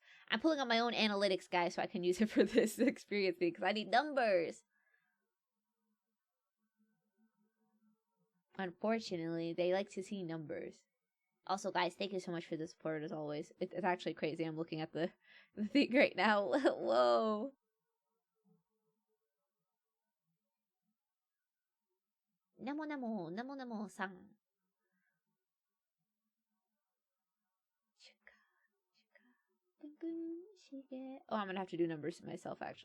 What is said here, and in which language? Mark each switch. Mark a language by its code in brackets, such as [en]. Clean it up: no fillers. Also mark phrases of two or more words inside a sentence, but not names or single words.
[en] I'm pulling up my own analytics, guys, so I can use it for this experience because I need numbers. Unfortunately, they like to see numbers. Also, guys, thank you so much for the support as always. It's actually crazy. I'm looking at the thing right now. Whoa. Namo namo, namo namo sang. Oh, I'm gonna have to do numbers myself actually.